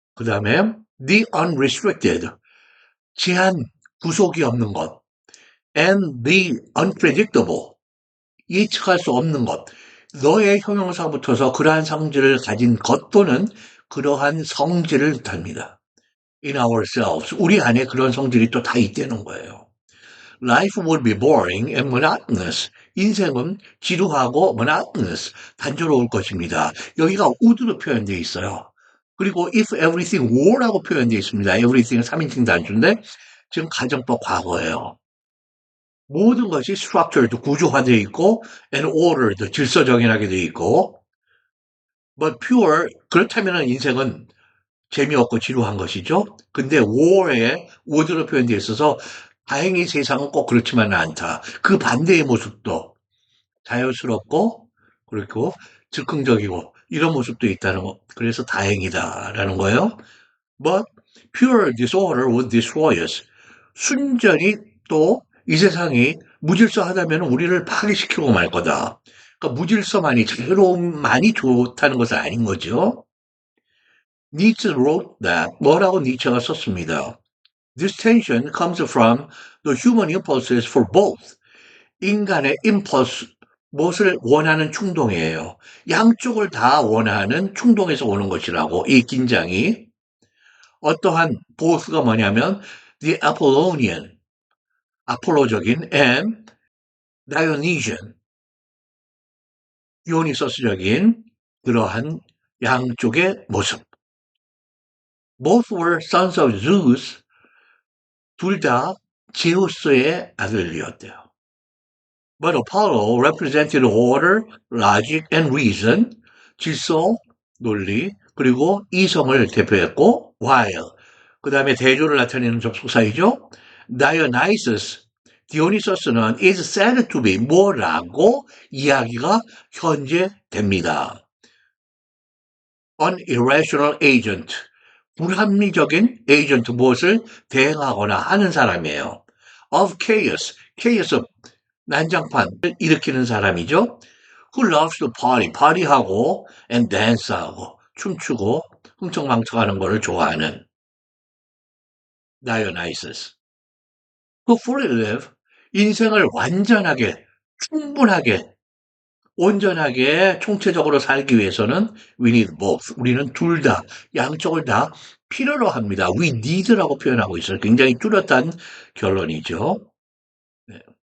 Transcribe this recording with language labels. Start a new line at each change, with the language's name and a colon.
Korean: 그 다음에
English: the unrestricted,
Korean: 제한, 구속이 없는 것.
English: And the unpredictable,
Korean: 예측할 수 없는 것. 너의 형용사 붙어서 그러한 성질을 가진 것 또는 그러한 성질을 뜻합니다.
English: In ourselves,
Korean: 우리 안에 그런 성질이 또 다 있다는 거예요.
English: Life would be boring and monotonous.
Korean: 인생은 지루하고 monotonous, 단조로울 것입니다. 여기가 would로 표현되어 있어요. 그리고 if everything were라고 표현되어 있습니다. everything은 3인칭 단수인데 지금 가정법 과거예요. 모든 것이 structured, 구조화되어 있고
English: and ordered,
Korean: 질서정연하게 되어 있고 but pure, 그렇다면 인생은 재미없고 지루한 것이죠. 근데 war에 would로 표현되어 있어서 다행히 세상은 꼭 그렇지만은 않다. 그 반대의 모습도 자연스럽고 그리고 즉흥적이고 이런 모습도 있다는 거. 그래서 다행이다라는 거예요.
English: But pure disorder would destroy us.
Korean: 순전히 또 이 세상이 무질서하다면 우리를 파괴시키고 말 거다. 그러니까 무질서만이 자유로움만이 좋다는 것은 아닌 거죠.
English: Nietzsche wrote that.
Korean: 뭐라고 니체가 썼습니다.
English: This tension comes from the human impulses for both.
Korean: 인간의 impulse, 무엇을 원하는 충동이에요. 양쪽을 다 원하는 충동에서 오는 것이라고, 이 긴장이. 어떠한 both가 뭐냐면 the Apollonian, 아폴로적인 and Dionysian, 디오니소스적인 그러한 양쪽의 모습.
English: Both were sons of Zeus.
Korean: 둘 다 제우스의 아들이었대요.
English: But Apollo represented order, logic, and reason.
Korean: 질서, 논리, 그리고 이성을 대표했고 while 그 다음에 대조를 나타내는 접속사이죠. Dionysus, 디오니소스는
English: is said to be
Korean: 뭐라고 이야기가 현재 됩니다.
English: An irrational agent,
Korean: 불합리적인 에이전트 무엇을 대행하거나 하는 사람이에요.
English: Of chaos,
Korean: chaos 난장판을 일으키는 사람이죠.
English: Who loves to party,
Korean: 파리하고 and dance하고 춤추고 흥청망청하는 것을 좋아하는 Dionysus.
English: Who fully live,
Korean: 인생을 완전하게, 충분하게, 온전하게, 총체적으로 살기 위해서는
English: we need both.
Korean: 우리는 둘 다, 양쪽을 다 필요로 합니다. We need라고 표현하고 있어요. 굉장히 뚜렷한 결론이죠. 네.